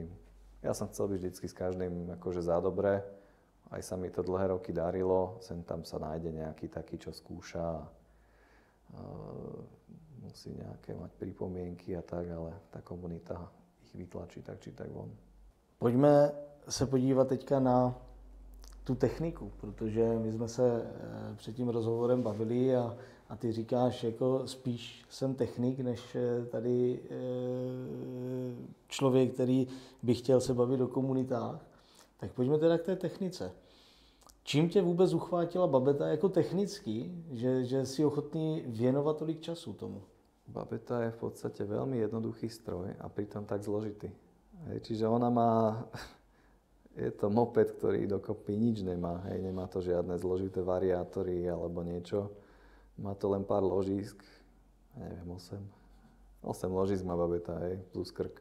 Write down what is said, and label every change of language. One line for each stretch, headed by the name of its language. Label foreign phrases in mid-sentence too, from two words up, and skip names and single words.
Slovak: Ja som chcel byť vždycky s každým akože za dobré. Aj sa mi to dlhé roky darilo. Sem tam sa nájde nejaký taký, čo skúša. Musí nejaké mať pripomienky a tak, ale tá komunita ich vytlačí tak či tak von.
Czech: Pojďme se podívat teďka na tu techniku, protože my jsme se před tím rozhovorem bavili a ty říkáš, jako spíš jsem technik, než tady člověk, který by chtěl se bavit o komunitách. Tak pojďme teda k té technice. Čím tě vůbec uchvátila Babeta jako technicky, že si ochotný věnovat tolik času tomu?
Slovak: Babeta je v podstate veľmi jednoduchý stroj a pritom tak zložitý. Čiže ona má... Je to moped, ktorý dokopy nič nemá. Hej, nemá to žiadne zložité variátory alebo niečo. Má to len pár ložísk, neviem, 8 ložísk má Babeta, hej, plus krk.